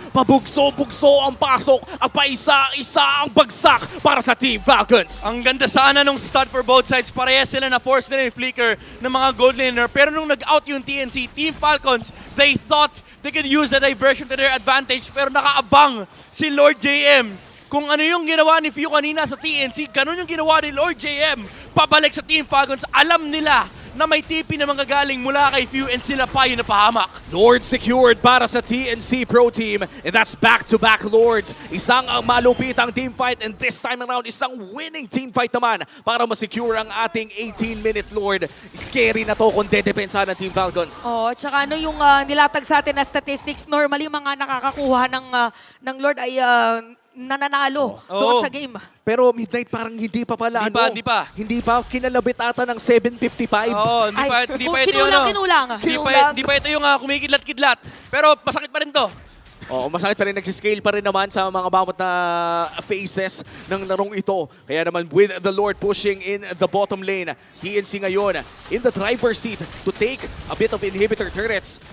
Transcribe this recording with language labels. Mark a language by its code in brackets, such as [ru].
[tl] Pabugso-bugso ang pasok at paisa-isa ang bagsak para sa Team Falcons. Ang ganda sana nung start [en] for both sides. [tl] Parehas sila na force nila yung flicker ng mga gold laner. Pero nung nag-out yung [en] TNC, Team Falcons, they thought they could use the diversion to their advantage. [tl] Pero nakaabang si Lord JM. Kung ano yung ginawa ni Few kanina sa TNC, ganun yung ginawa ni Lord JM. Pabalik sa Team Falcons, alam nila na may TP na manggagaling mula kay Few and sila pa yung napahamak. [en] Lord secured [tl] para sa [en] TNC Pro Team, and that's back-to-back Lords. [tl] Isang malupitang team fight, [en] and this time around, [tl] isang winning team fight naman para ma-secure ang ating 18-minute Lord. Scary na to kung dedepensa ng Team Falcons. Oh, tsaka ano yung nilatag sa atin na statistics, normally mga nakakakuha ng Lord ay nananalo doon Oo. sa game. Pero Midnight parang hindi pa pala. Hindi pa. Hindi pa. Kinalabit ata ng 755. Oo, hindi pa ito yung Hindi pa ito yung kumikidlat-kidlat. Pero masakit pa rin to. Oo, masakit pa rin. Nagsiscale pa rin naman sa mga bawat na phases ng larong ito. Kaya naman [en] with the Lord pushing in the bottom lane, TNC ngayon in the driver's seat to take a bit of inhibitor turrets.